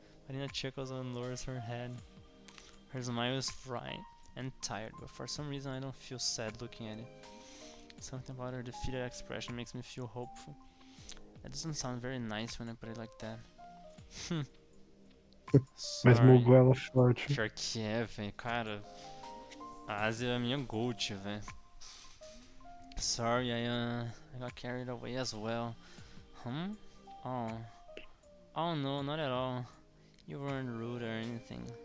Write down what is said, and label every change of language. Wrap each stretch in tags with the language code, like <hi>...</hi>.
<en>Marina chuckles and lowers her head. Her smile is bright and tired, but for some reason I don't feel sad looking at it. Something about her defeated expression makes me feel hopeful. That doesn't sound very nice when I put it like that.</en> <pt>Mas</pt> <en>Sorry.</en> <pt>mogou ela forte. Pior que é, velho. Cara, a Ásia é a minha goat, velho.</pt> <en>Sorry, I got carried away as well. Oh. Oh no, not at all. You weren't rude or anything.</en>